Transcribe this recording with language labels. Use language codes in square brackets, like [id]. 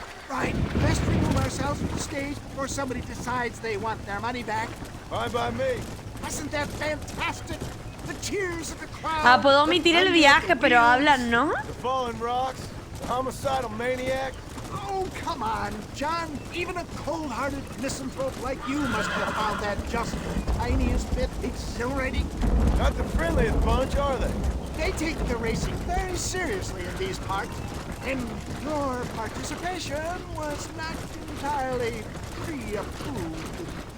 [en] Right, let's remove ourselves from the stage before somebody decides they want their money back. Fine by me. Wasn't that fantastic? The cheers of the crowd. [es] Ah, puedo omitir el viaje, pero hablan, ¿no? [en] The fallen rocks, the homicidal maniac. Oh, come on, John. Even a cold-hearted misanthrope like you must have found that just the tiniest bit exhilarating. Not the friendliest bunch, are they? They take the racing very seriously in these parts, and your participation was not entirely pre-approved.